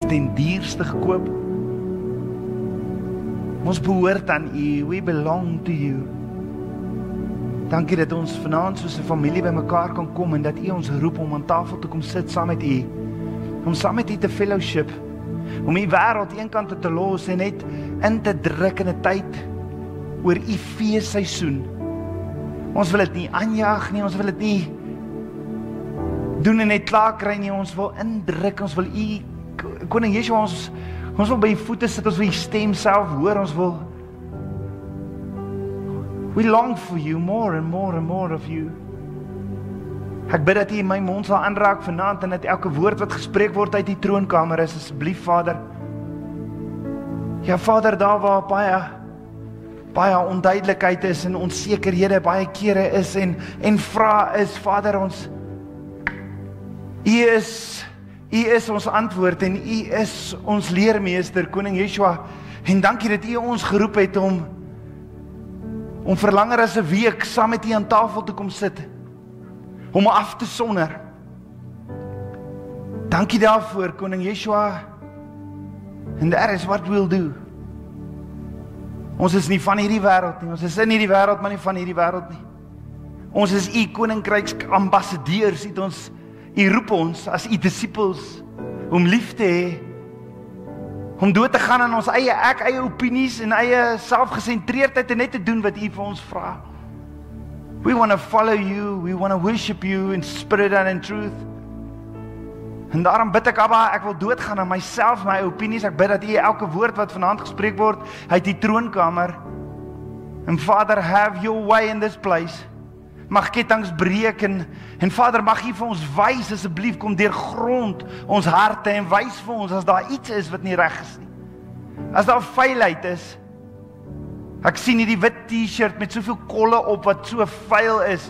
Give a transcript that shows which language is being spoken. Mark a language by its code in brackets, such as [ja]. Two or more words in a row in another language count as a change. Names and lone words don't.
[af] ten duurste gekoop. Ons behoort aan U, [en] we belong to You. [af] Dankie dat ons vanaand soos 'n familie by mekaar kan kom en dat U ons roep om aan tafel te kom sit saam met U, om saam met U te fellowship, om U wêreld eenkant te los en net in te druk in 'n tyd oor U feesseisoen. Ons wil dit nie aanjaag nie, ons wil dit nie doen en net klaar kry nie, ons wil indruk, ons wil U, Koning Yeshua, ons wil by U voete sit, ons wil U stem self hoor, ons wil, [en] we long for You, more and more and more of You. [af] Ek bid dat U my mond sal aanraak vanaand en dat elke woord wat gespreek word uit die troonkamer is, asseblief Vader. Ja Vader, daar waar baie onduidelikheid is en onsekerhede baie kere is en vra is, Vader, U is ons antwoord en U is ons leermeester, Koning Yeshua. En dankie dat U ons geroep het om vir langer as 'n week saam met U aan tafel te kom sit, om af te sonder. Dankie daarvoor, Koning Yeshua. [en] And that is what we'll do. [af] Ons is nie van hierdie wêreld nie, ons is in hierdie wêreld, maar nie van hierdie wêreld nie. Ons is U koninkryks ambassadeurs, U roep ons as U disippels om lief te hê, om dood te gaan aan ons eie opinies en eie selfgesentreerdheid en net te doen wat U vir ons vra. [en] We want to follow You, we want to worship You in spirit and in truth. [af] En daarom bid ek, Abba, ek wil doodgaan aan myself, my opinies. Ek bid dat U elke woord wat vanaand gespreek word uit die troonkamer, en Vader, [en] have Your way in this place. [af] Mag kettinge breek en Vader, mag U vir ons wys, asseblief, kom deurgrond ons harte en wys vir ons as daar iets is wat nie reg is nie. As daar vuilheid is. Ek sien hierdie wit t-shirt met soveel kolle op wat so vuil is.